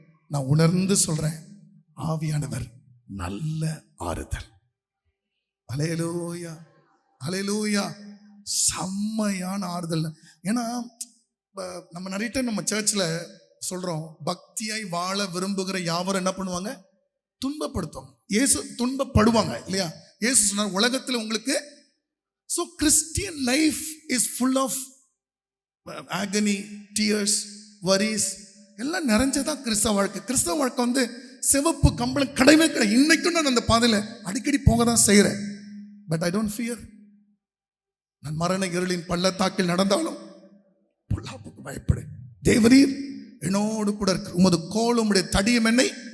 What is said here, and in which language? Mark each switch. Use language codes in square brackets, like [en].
[ta] நான் உணர்ந்து சொல்றேன், ஆவியானவர் நல்ல ஆறுதல். அல்லேலூயா, அல்லேலூயா. செம்மையான ஆறுதல். ஏன்னா நம்ம நிறைய டைம் நம்ம சர்ச்சில் சொல்றோம், பக்தியாய் வாழ விரும்புகிற யாவரும் என்ன பண்ணுவாங்க? துன்பப்படுத்துவாங்க. இயேசு துன்பப்படுவாங்க இல்லையா? இயேசு சொன்னார், உலகத்தில் உங்களுக்கு [en] so Christian life is full of agony, tears, worries [ta] எல்லாம் நிறைஞ்சதான் கிறிஸ்தவ வாழ்க்கை. கிறிஸ்தவ வாழ்க்கை வந்து சிவப்பு கம்பளம் கிடையவே கிடையாது. இன்னைக்கும் நான் அந்த பாதையில அடிக்கடி போக தான் செய்யறேன். [en] But I don't fear. [ta] நான் மரண இருளின் பள்ளத்தாக்கில் நடந்தாலும் பொல்லாப்புக்கு பயப்படு, தேவரீர் என்னோடு கூட இருக்கு, உமது கோல் உம்முடைய தடியும் என்னை